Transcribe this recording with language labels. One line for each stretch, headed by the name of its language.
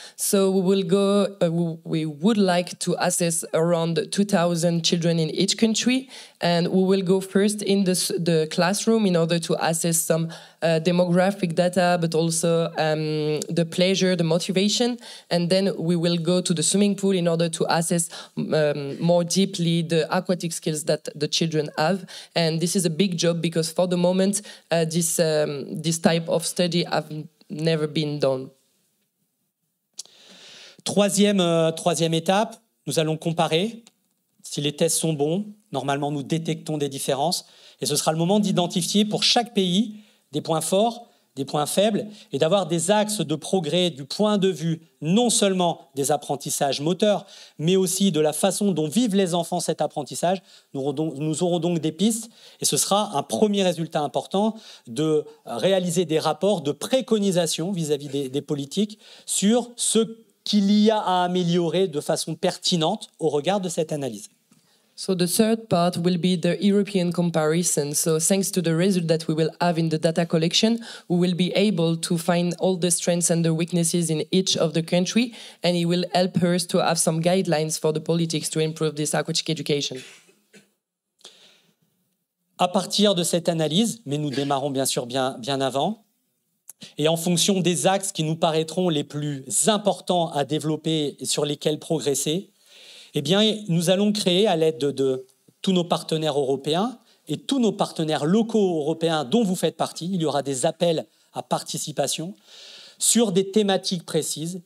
English: So we would like to assess around 2,000 children in each country, and we will go first in the classroom in order to assess some demographic data, but also the pleasure, the motivation, and then we will go to the swimming pool in order to assess more deeply the aquatic skills that the children have. And this is a big job because for the moment, this type of study have never been done.
French: Troisième étape, nous allons comparer. Si les tests sont bons, normalement nous détectons des différences et ce sera le moment d'identifier pour chaque pays des points forts, des points faibles et d'avoir des axes de progrès du point de vue non seulement des apprentissages moteurs, mais aussi de la façon dont vivent les enfants cet apprentissage. Nous aurons donc des pistes et ce sera un premier résultat important de réaliser des rapports de préconisation vis-à-vis des politiques sur ce qu'il y a à améliorer de façon pertinente au regard de cette analyse.
English: So the third part will be the European comparison. So thanks to the result that we will have in the data collection, we will be able to find all the strengths and the weaknesses in each of the country, and it will help us to have some guidelines for the politics to improve this aquatic education.
French: À partir de cette analyse, mais nous démarrons bien sûr bien avant, et en fonction des axes qui nous paraîtront les plus importants à développer et sur lesquels progresser, eh bien, nous allons créer à l'aide de tous nos partenaires européens et tous nos partenaires locaux européens dont vous faites partie, il y aura des appels à participation sur des thématiques précises.